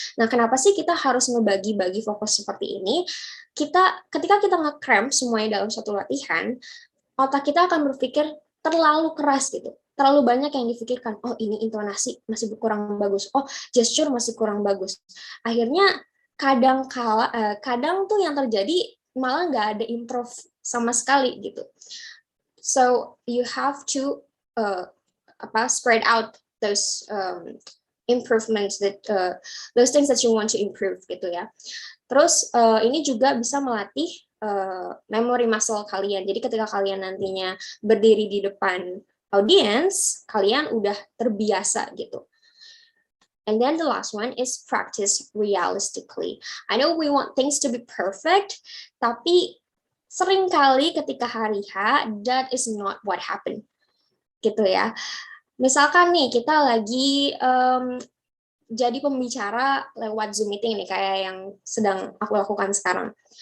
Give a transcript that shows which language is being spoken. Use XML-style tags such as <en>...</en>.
<id>Nah, kenapa sih kita harus ngebagi-bagi fokus seperti ini? Ketika kita nge-cramp semuanya dalam satu latihan, otak kita akan berpikir terlalu keras gitu. Terlalu banyak yang difikirkan, ini intonasi masih kurang bagus, gesture masih kurang bagus. Akhirnya kadang tuh yang terjadi malah nggak ada improve sama sekali gitu.</id> <en>So you have to spread out those improvements those things that you want to improve</en> <id>gitu ya. Terus ini juga bisa melatih memory muscle kalian. Jadi ketika kalian nantinya berdiri di depan audience, kalian udah terbiasa gitu.</id> <en>And then the last one is practice realistically. I know we want things to be perfect,</en> <id>tapi seringkali ketika hari H,</id> <en>that is not what happened.</en> <id>Gitu ya. Misalkan nih, kita lagi jadi pembicara lewat Zoom meeting nih, kayak yang sedang aku lakukan sekarang.</id>